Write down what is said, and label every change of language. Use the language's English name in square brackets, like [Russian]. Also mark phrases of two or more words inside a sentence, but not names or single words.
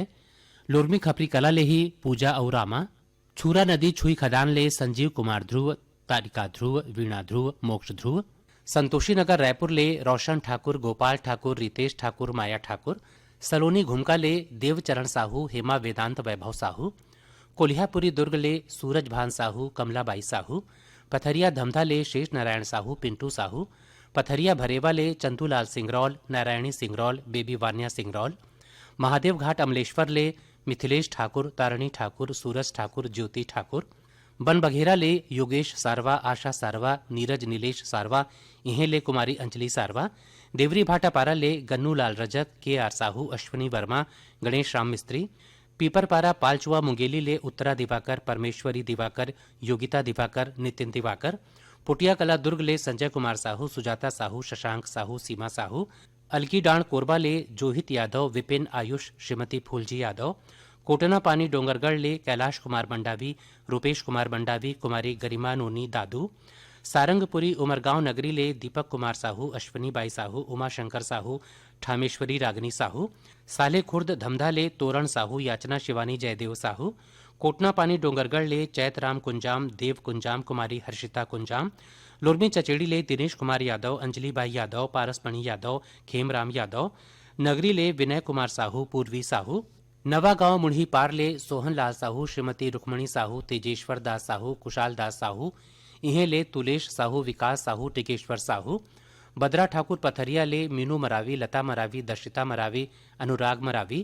[Chhattisgarhi] लोरमी खपरी कला ले ही पूजा और रामा। छूरा नदी छुई खदान ले संजीव कुमार ध्रुव, तारिका ध्रुव, वीणा ध्रुव, मोक्ष ध्रुव। संतोषी नगर रायपुर ले रोशन ठाकुर, गोपाल ठाकुर, रितेश ठाकुर, माया ठाकुर। सलोनी घुमका ले देवचरण साहू, हेमा वेदांत, वैभव साहू। कोल्हापुरी दुर्ग ले सूरज भान साहू, कमलाबाई साहू। पथरिया धमधा ले शेष नारायण साहू, पिंटू साहू। पथरिया भरेवा ले चंदूलाल सिंगरौल, नारायणी सिंगरौल, बेबी वान्या सिंगरौल। महादेव घाट अमलेश्वर ले मिथिलेश ठाकुर, तारणी ठाकुर, सूरज ठाकुर, ज्योति ठाकुर। बन बघेरा ले योगेश सारवा, आशा सारवा, नीरज नीलेश सारवा, इहे ले कुमारी अंजलि सारवा। देवरी भाटापारा ले गन्नूलाल रजक, के आर साहू, अश्वनी वर्मा, गणेश राम मिस्त्री। पीपरपारा पालचुआ मुंगेली ले उत्तरा दिवाकर, परमेश्वरी दिवाकर, योगिता दिवाकर, नितिन दिवाकर। पुटिया कला दुर्ग ले संजय कुमार साहू, सुजाता साहू, शशांक साहू, सीमा साहू। अलकी डांड कोरबा ले जोहित यादव, विपिन, आयुष, श्रीमती फूलजी यादव। कोटना पानी डोंगरगढ़ ले कैलाश कुमार मंडावी, रूपेश कुमार मंडावी, कुमारी गरिमा नोनी, दादू। सारंगपुरी उमरगांव नगरी ले दीपक कुमार साहू, अश्वनी बाई साहू, उमाशंकर साहू, ठामेश्वरी रागनी साहू। साले खुर्द धमधा ले तोरण साहू, याचना शिवानी, जयदेव साहू। कोटना पानी डोंगरगढ़ ले चैतराम कुंजाम, देव कुंजाम, कुमारी हर्षिता कुंजाम। लोरमी चचेड़ी ले दिनेश कुमार यादव, अंजलि बाई यादव, पारसमणि यादव, खेमराम यादव। नगरी ले विनय कुमार साहू, पूर्वी साहू। नवा गांव मुढ़ी पार ले सोहन लाल साहू, श्रीमती रुक्मणी साहू, तेजेश्वर दास साहू, कुशाल दास साहू। इहे ले तुलेश साहू, विकास साहू, टिकेश्वर साहू। बद्रा ठाकुर पथरिया ले मीनू मरावी, लता मरावी, दर्शिता मरावी, अनुराग मरावी।